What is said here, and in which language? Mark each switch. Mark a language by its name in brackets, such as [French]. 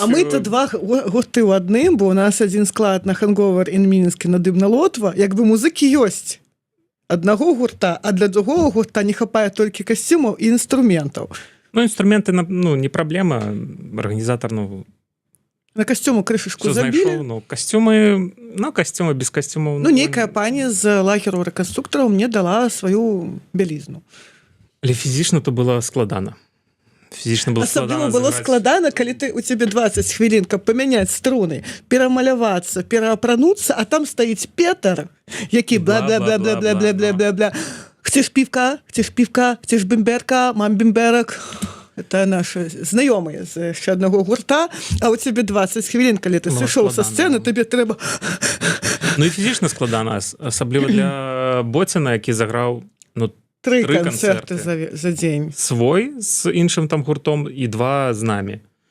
[Belarusian] А мы-то два гурты ў адным, бо у нас адзін склад на Hangover in Мінскі на Дымна Лотва, як бы музыкі ёсць аднаго гурта, а для другого гурта не хапае толькі касцюмаў і інструментаў. Ну, інструменты, ну, не праблема. Арганізатар, ну... На касцюму крышачку забілі. Ну, касцюмы без касцюмаў. Ну, нейкая пані з лагеру рэканструктараў мне дала сваю бялізну. Але фізічна то было складана. Асабліва было складана, калі у цябе 20 хвілін, каб памяняць струны, перамалявацца, пераапрануцца, а там стаіць Петр, які бла-бла-бла-бла-бла-бла-бла-бла. [Polish] Chcesz piwka? Chcesz [Belarusian] бімберка? [Polish] Мам бімберак. [Russian] Это наши [Belarusian] знайомыя з яшчэ аднаго гурта, а у цябе 20 хвілін, калі ты сышоў са сцэны, табе трэба... Ну і фізічна складана, асабліва для Боціна, які заграў, ну, 3 канцэрты за дзень. Свой з іншым там гуртом і 2 з намі.